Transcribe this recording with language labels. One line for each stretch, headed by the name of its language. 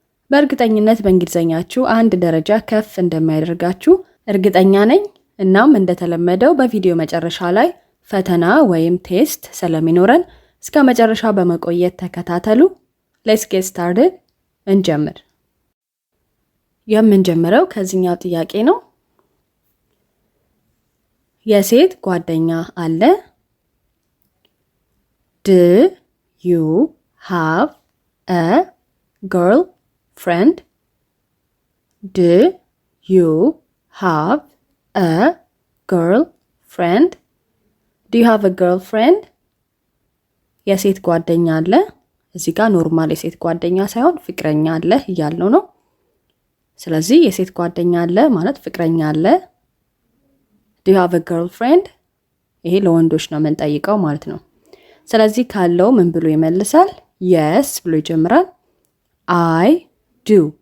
Amharic: በእርግጠኝነት በእንግሊዘኛችሁ አንድ ደረጃ ከፍ እንደሚያደርጋችሁ እርግጠኛ ነኝ። እናም እንደተለመደው በቪዲዮ መጨረሻ ላይ ፈተና ወይም ቴስት ስለሚኖረን እስከ መጨረሻ በመቆየት ተከታተሉ።
English: Let's get started።
Amharic: እንጀምር። የምንጀምረው ከዚህኛው ጥያቄ ነው። የሴት ጓደኛ አለ?
English: Do you have a girlfriend? Do you have a girlfriend? Do you have a girlfriend?
Amharic: የሴት ጓደኛ አለ? እዚህ ጋር ኖርማል የሴት ጓደኛ ሳይሆን ፍቅረኛ አለ እያልነው ነው። ስለዚህ የሴት ጓደኛ አለ ማለት ፍቅረኛ አለ።
English: Do you have a girlfriend?
Amharic: ይሄ ለወንዶች ነው የምንጠይቀው ማለት ነው። ስለዚህ ካለው ምን ብሎ ይመልሳል?
English: Yes
Amharic: ብሎ ይጀምራል።
English: I do.